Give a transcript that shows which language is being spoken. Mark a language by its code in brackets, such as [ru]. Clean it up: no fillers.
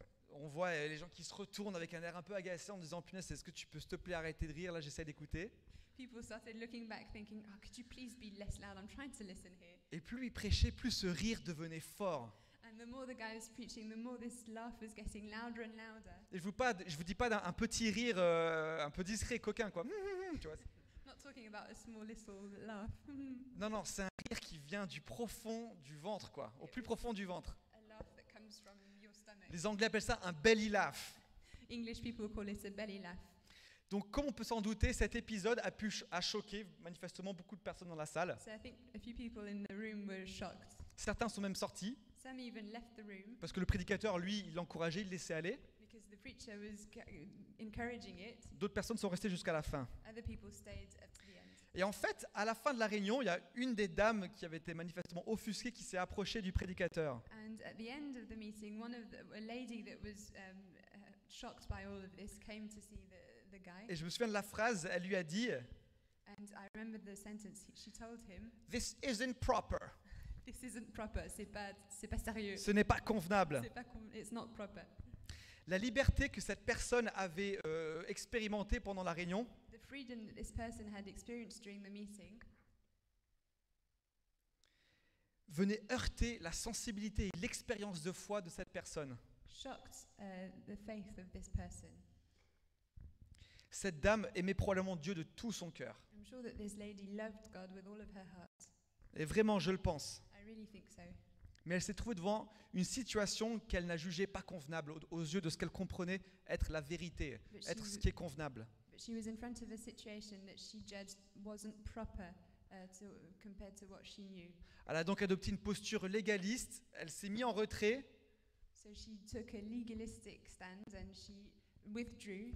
[fr] On voit les gens qui se retournent avec un air un peu agacé en disant « Punaise, est-ce que tu peux s'il te plaît arrêter de rire? Là, j'essaie d'écouter. » [en] People started looking back thinking, oh, could you please be less loud? I'm trying to listen here. [fr] Et plus il prêchait, plus ce rire devenait fort. [en] And the more the guy was preaching, the more this laugh was getting louder and louder. [fr] Et je vous dis pas d'un petit rire un peu discret, coquin, quoi. Tu vois. [en] Not talking about a small little laugh. [fr] Non, non, c'est un rire qui vient du profond du ventre, quoi. Au plus profond du ventre. [en] A laugh that comes from your stomach. [fr] Les Anglais appellent ça un belly laugh. [en] English people call it a belly laugh. [fr] Donc, comme on peut s'en douter, cet épisode a choqué manifestement beaucoup de personnes dans la salle. [en] So I think a few people in the room were shocked. [fr] Certains sont même sortis [en] Some even left the room [fr] parce que le prédicateur, lui, il l'encourageait, il le laissait aller. [en] because the preacher was encouraging it. [fr] D'autres personnes sont restées jusqu'à la fin. [en] Other people stayed up to the end. [fr] Et en fait, à la fin de la réunion, il y a une des dames qui avait été manifestement offusquée qui s'est approchée du prédicateur. [en] And at the end of the meeting, a lady that was shocked by all of this came to see the guy. [fr] Et je me souviens de la phrase, elle lui a dit [en] And I remember the sentence she told him, « This isn't proper. "This isn't proper. [fr] C'est pas sérieux. Ce n'est pas convenable. [en] It's not proper." [fr] La liberté que cette personne avait expérimentée pendant la réunion [en] The freedom that this person had experienced during the meeting [fr] venait heurter la sensibilité et l'expérience de foi de cette personne. [en] shocked the faith of this person. [fr] Cette dame aimait probablement Dieu de tout son cœur. [en] I'm sure that this lady loved God with all of her heart. [fr] Et vraiment, je le pense. [en] I really think so. [fr] Mais elle s'est trouvée devant une situation qu'elle n'a jugée pas convenable aux yeux de ce qu'elle comprenait être la vérité, être ce qui est convenable. [en] But she was in front of a situation that she judged wasn't proper compared to what she knew. [fr] Elle a donc adopté une posture légaliste, elle s'est mise en retrait, [en] So she took a legalistic stand and she withdrew.